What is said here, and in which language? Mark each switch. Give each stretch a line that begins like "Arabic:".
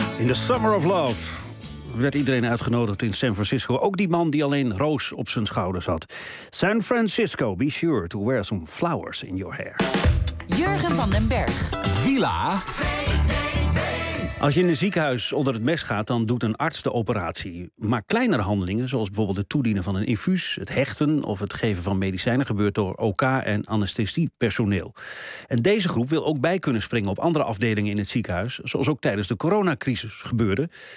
Dutch: Summer of Love werd iedereen uitgenodigd in San Francisco. Ook die man die alleen roos op zijn schouders had.
English: San Francisco, be sure to wear some flowers in your hair.
Dutch: Jurgen van den Berg. Villa. Als je in een ziekenhuis onder het mes gaat, dan doet een arts de operatie. Maar kleinere handelingen, zoals bijvoorbeeld het toedienen van een infuus, het hechten of het geven van medicijnen, gebeurt door OK en anesthesiepersoneel. En deze groep wil ook bij kunnen springen op andere afdelingen in het ziekenhuis, zoals ook tijdens de coronacrisis gebeurde.